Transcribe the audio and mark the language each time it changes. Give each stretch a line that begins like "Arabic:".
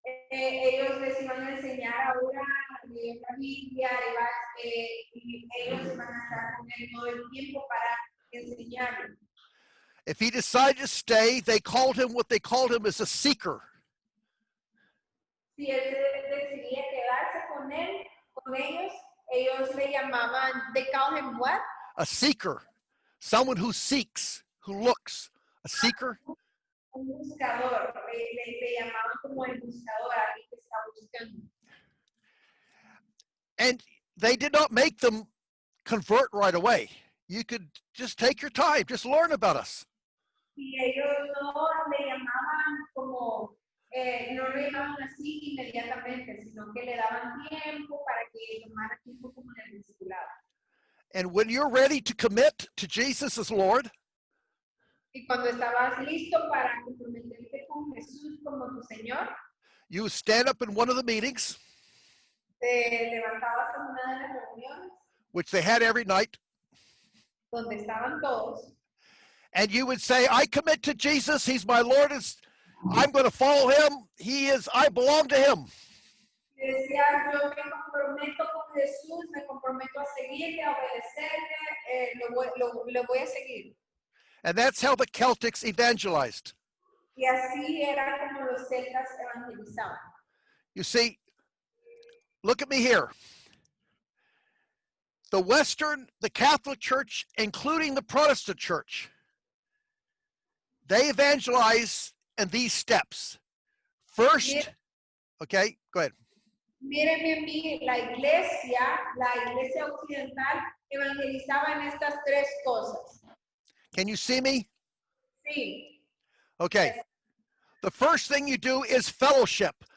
Spanish: Ellos les iban a enseñar a orar, a leer la Biblia, y ellos iban a estar con él todo el tiempo para enseñarle.
English: If he decided to stay, they called him as a seeker.
Spanish: Si él decidía quedarse con él, con ellos le llamaban,
English: they call him what? A seeker, someone who seeks, who looks, a seeker.
Spanish: Un buscador, le llamaban como el buscador, alguien que está buscando.
English: And they did not make them convert right away. You could just take your time, just learn about us.
Spanish: Y ellos no le llamaban como, no le llamaban así inmediatamente, sino que le daban tiempo para que tomara tiempo como en el discipulado.
English: And when you're ready to commit to Jesus as Lord,
Spanish: y cuando estabas listo para comprometerte con Jesús como tu Señor,
English: you stand up in one of the meetings,
Spanish: te levantabas en una de las reuniones,
English: which they had every night,
Spanish: donde estaban todos,
English: and you would say, I commit to Jesus, he's my Lord, I'm going to follow him, I belong to him.
Spanish: Decías, yo me comprometo con Jesús, me comprometo a seguirle, a obedecerle, lo voy a seguir.
English: And that's how the Celtics evangelized.
Spanish: Y así era como los celtas evangelizaban.
English: You see, look at me here. The Catholic Church, including the Protestant Church, they evangelize in these steps. First, okay, go ahead.
Spanish: Mírenme a mí, la iglesia occidental evangelizaba en estas tres cosas.
English: Can you see me?
Spanish: Sí.
English: Okay. Yes. The first thing you do is fellowship.